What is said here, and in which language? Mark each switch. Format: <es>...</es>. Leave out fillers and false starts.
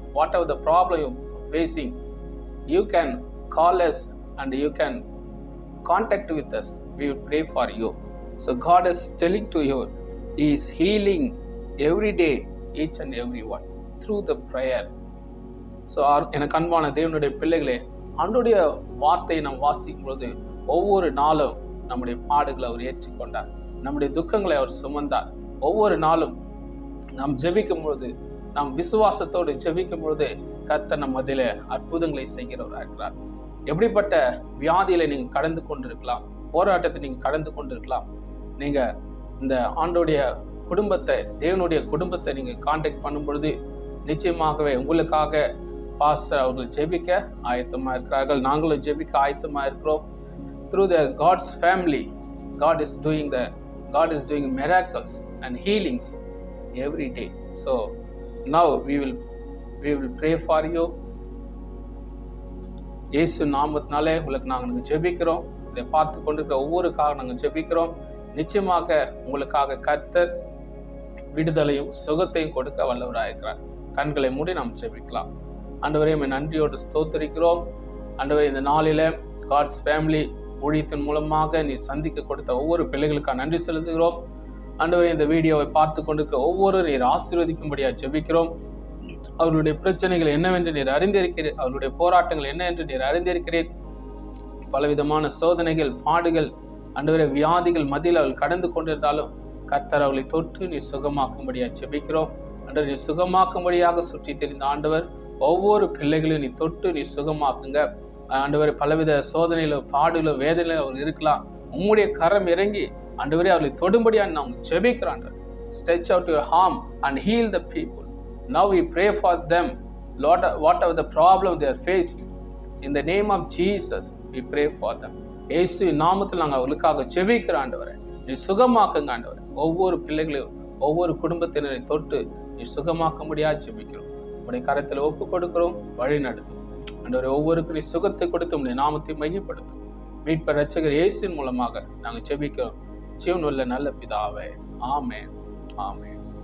<en>Whatever the problem you're facing, you can call us and you can contact with us. We will pray for you. So God is telling to you, He is healing every day, each and every one, through the prayer.</en> <ta>So எனக்கு அன்பான தேவனுடைய பிள்ளைகளே, ஆண்டோடைய வார்த்தையை நாம் வாசிக்கும் பொழுது ஒவ்வொரு நாளும் நம்முடைய பாடுகளை அவர் ஏற்றுக்கொண்டார், நம்முடைய துக்கங்களை அவர் சுமந்தார். ஒவ்வொரு நாளும் நாம் ஜெபிக்கும் பொழுது, நாம் விசுவாசத்தோடு ஜெபிக்கும் பொழுது கர்த்தர் நம் மத்தியிலே அற்புதங்களை செய்கிறவராக இருக்கிறார். எப்படிப்பட்ட வியாதியில நீங்க கடந்து கொண்டிருக்கலாம், போராட்டத்தை நீங்க கடந்து கொண்டிருக்கலாம், நீங்க இந்த ஆண்டோடைய குடும்பத்தை, தேவனுடைய குடும்பத்தை நீங்க கான்டாக்ட் பண்ணும் பொழுது நிச்சயமாகவே உங்களுக்காக பாஸ்டர் அவர்கள் ஜெபிக்க ஆயத்தமா இருக்கிறார்கள். நாங்களும் ஜெபிக்க ஆயத்தமா இருக்கிறோம்.</ta> <en>Through the God's family, God is doing miracles and healings every day. So now we will pray for you.</en> <ta>இயேசு நாமத்தினாலே உங்களுக்கு நாங்கள் ஜெபிக்கிறோம். இதை பார்த்து கொண்டிருக்கிற ஒவ்வொருக்காக நாங்கள் ஜெபிக்கிறோம். நிச்சயமாக உங்களுக்காக கர்த்தர் விடுதலையும் சுகத்தையும் கொடுக்க வல்லவராயிருக்கிறார். கண்களை மூடி நாம் ஜெபிக்கலாம். ஆண்டவரே, நன்றியோடு ஸ்தோத்திரிக்கிறோம். ஆண்டவரே, இந்த நாளில காட்ஸ் ஃபேமிலி ஊழியத்தின் மூலமாக நீர் சந்திக்க கொடுத்த ஒவ்வொரு பிள்ளைகளுக்காக நன்றி செலுத்துகிறோம். ஆண்டவரே, இந்த வீடியோவை பார்த்து கொண்டிருக்கிற ஒவ்வொரு நீர் ஆசீர்வதிக்கும்படியாக ஜெபிக்கிறோம். அவர்களுடைய பிரச்சனைகள் என்னவென்று நீர் அறிந்திருக்கிறீர், அவர்களுடைய போராட்டங்கள் என்ன என்று நீர் அறிந்திருக்கிறீர். பலவிதமான சோதனைகள், பாடுகள், ஆண்டவரே வியாதிகள் மத்தியில் அவர்கள் கடந்து கொண்டிருந்தாலும் கர்த்தர் அவர்களை தொட்டு நீர் சுகமாக்கும்படியாக ஜெபிக்கிறோம். ஆண்டவர், நீர் சுகமாக்கும்படியாக சுற்றி தெரிந்த ஆண்டவர் ஒவ்வொரு பிள்ளைகளையும் நீ தொட்டு நீ சுகமாக்குங்க. ஆண்டவரே, பலவித சோதனையிலோ பாடுகளோ வேதனையிலோ அவர்கள் இருக்கலாம். உம்முடைய கரம் இறங்கி ஆண்டவரே அவர்களை தொடும்படியாக நாம் ஜெபிக்கிறோம்.</ta> <en>Stretch out your arm and heal the people. Now we pray for them, Lord, whatever the problem they are facing. In the name of Jesus, we pray for them.</en> <ta>இயேசு நாமத்தில் நாங்கள் அவர்களுக்காக ஜெபிக்கிறோம். ஆண்டவரே, நீ சுகமாக்குங்க. ஆண்டவரே, ஒவ்வொரு பிள்ளைகளையும் ஒவ்வொரு குடும்பத்தினரை தொட்டு நீ சுகமாக்க முடியாது ஜெபிக்கிறோம். உடைய கரத்தில் ஒப்பு கொடுக்கிறோம், வழி நடத்தும். ஆண்டவரே, ஒவ்வொருக்கும் நீ சுகத்தை கொடுத்து உடைய நாமத்தை மையப்படுத்தும். மீட்பர் இரட்சகர் இயேசுவின் மூலமாக நாங்கள் ஜெபிக்கிறோம். ஜீவனுள்ள நல்ல பிதாவே, ஆமென், ஆமென்.</ta>